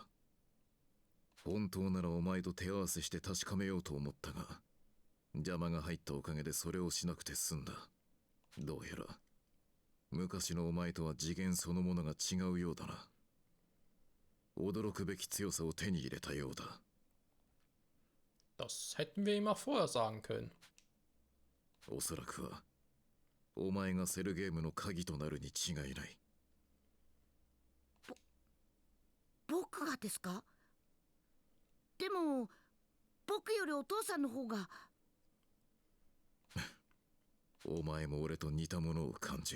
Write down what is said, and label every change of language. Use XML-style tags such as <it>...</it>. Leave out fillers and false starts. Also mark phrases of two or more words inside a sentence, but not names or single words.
<ja>本当ならお前と手合わせして確かめようと思ったが、邪魔が入ったおかげでそれをしなくて済んだ。どうやら昔のお前とは次元そのものが違うようだな。驚くべき強さを手に入れたようだ。</ja> <de>Das hätten wir ihm auch vorher sagen können.</de> <ja>おそらくはお前がセルゲームの鍵となるに違いない。僕がですか？でも僕よりお父さんの方が。お前も俺と似たものを感じる。</ja>